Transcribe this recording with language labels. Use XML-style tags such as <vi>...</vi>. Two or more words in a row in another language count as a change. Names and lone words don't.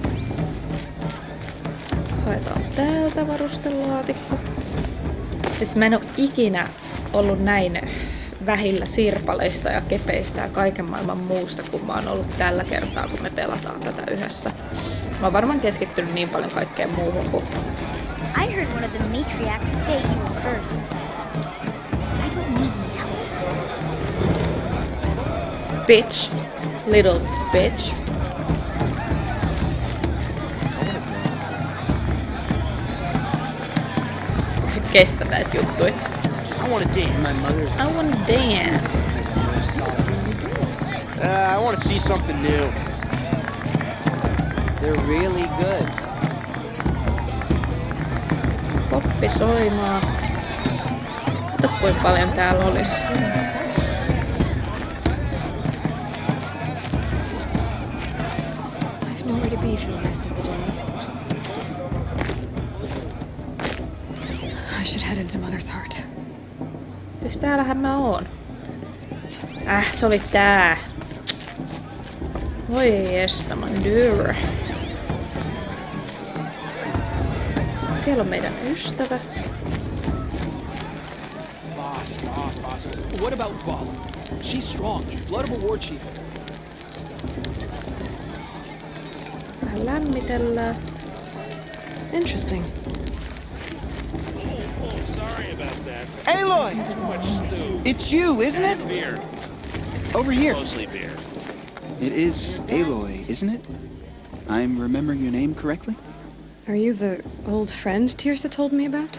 <fi>Haetaan täältä varustelaatikko. Siis mä en oo ikinä ollut näin vähillä sirpaleista ja kepeistä ja kaiken maailman muusta, kun mä oon ollut tällä kertaa, kun me pelataan tätä yhdessä. Mä oon varmaan keskittynyt niin paljon kaikkeen muuhun kuin...</fi> <en>I heard one of the matriarchs say you were cursed. I don't need any help. Bitch. Little bitch.</en> <fi>Kestä näitä juttuja.</fi> <en>I want to dance. I wanna dance. I want to see something new. They're really good.</en> <fi>Poppi soimaa. Kato kuinka paljon täällä olisi.</fi> <en>I've nowhere to be for the rest of the day. I should head into Mother's heart.</en> <fi>Siis täällähän mä oon. Se oli tää. Voi estä, man dyr. Siellä on meidän ystävä.</fi> <en>Boss. What about Val? She's strong. Blood of a war chief.</en> <fi>Vähän lämmitellään.</fi> <en>Interesting. Sorry about that. Aloy! It's you, isn't it? Beer. Over here. Mostly beer. It is Aloy, isn't it? I'm remembering your name correctly? Are you the old friend Tirsa told me about?</en>